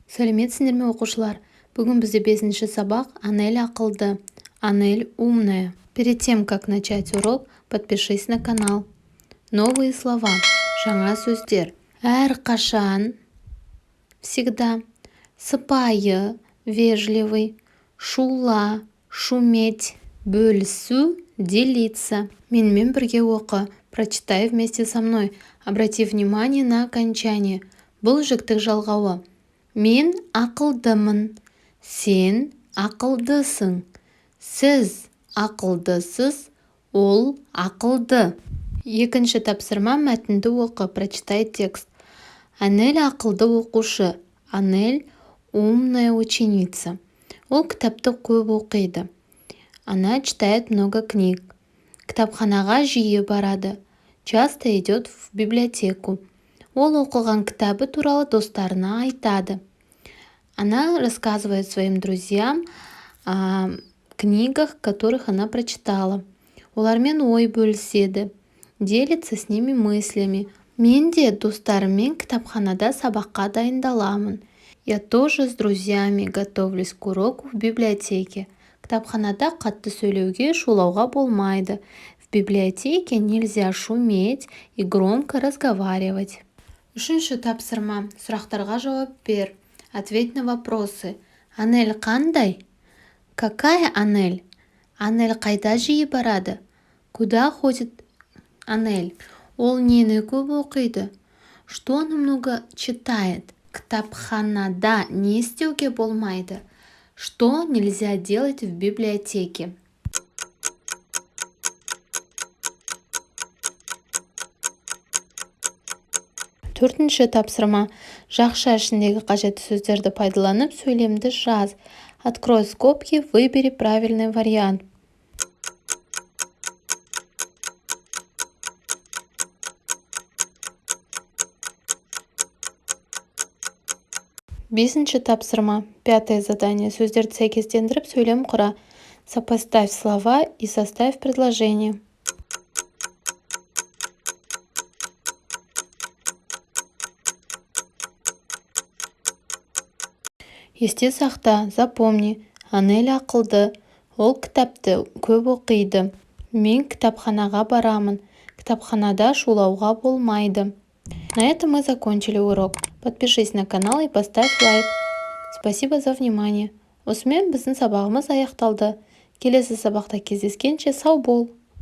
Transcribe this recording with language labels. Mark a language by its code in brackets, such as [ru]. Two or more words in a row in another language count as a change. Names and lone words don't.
[kk] Сәлеметсіңдер ме оқушылар? Бүгін бізде 5-ші сабақ Анель ақылды. [ru] Анель умная. Перед тем, как начать урок, подпишись на канал. Новые слова. [kk] Жаңа сөздер. Әрқашан. [ru] Всегда. Сыпайы. Вежливый. Шула. Шуметь. [kk] Бөлісу. Делиться. Менімен бірге оқы. [ru] Прочитай вместе со мной. Обрати внимание на окончание. [kk] Бұл жіктік жалғауы. Мен ақылдымын. Сен ақылдысың. Сіз ақылдысыз. Ол ақылды. Екінші тапсырма мәтінді оқы. [ru] Прочитай текст. [kk] Анель ақылды оқушы. [ru] Анель умная ученица. [kk] Ол кітапты көп оқиды. [ru] Она читает много книг. [kk] Кітапханаға жиі барады. [ru] Часто идет в библиотеку. [kk] Ол оқыған кітабы туралы достарына айтады. [ru] Она рассказывает своим друзьям о книгах, которых она прочитала. [kk] Олармен ой бөліседі. [ru] Делится с ними мыслями. [kk] Мен де достарыммен кітапханада сабаққа дайындаламын. [ru] Я тоже с друзьями готовлюсь к уроку в библиотеке. [kk] Кітапханада қатты сөйлеуге, шулауға болмайды. [ru] В библиотеке нельзя шуметь и громко разговаривать. [kk] Үшінші тапсырма. Сұрақтарға жауап бер. [ru] Ответь на вопросы. [kk] Анель қандай? Какая Анель? Анель қайда жиі барады? [ru] Куда ходит [kk] Анель? Ол нені көп оқиды? [ru] Что она много читает? [kk] Кітапханада не істеуге болмайды? [ru] Что нельзя делать в библиотеке? [kk] Төртінші тапсырма. Жақша ішіндегі қажетті сөздерді пайдаланып сөйлемді жаз. [ru] Открой скобки, выбери правильный вариант. [kk] Бесінші тапсырма. [ru] Пятое задание. [kk] Сөздерді сәйкестендіріп сөйлем құра. [ru] Сопоставь слова и составь предложение. [kk] Есте сақта, запомни. Анель ақылды. Ол кітапты көп оқиды. Мен кітапханаға барамын. Кітапханада шулауға болмайды. [ru] На этом мы закончили урок. Подпишись на канал и поставь лайк. Спасибо за внимание. [kk] Осымен біздің сабағымыз аяқталды. Келесі сабақта кездескенше сау бол.